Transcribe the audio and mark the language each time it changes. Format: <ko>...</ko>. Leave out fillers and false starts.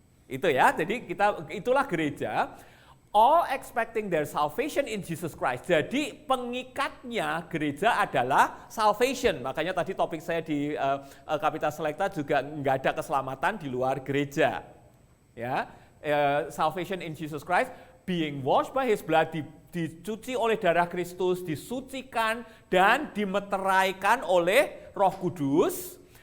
<id>Itu ya, jadi itulah gereja.</id> <en>All expecting their salvation in Jesus Christ.</en> <id>Jadi pengikatnya gereja adalah salvation. Makanya tadi topik saya di Kapita Selekta juga nggak ada keselamatan di luar gereja. Ya,</id> <en>salvation in Jesus Christ, being washed by His blood,</en> <id>dicuci oleh darah Kristus, disucikan dan dimeteraikan oleh Roh Kudus.</id>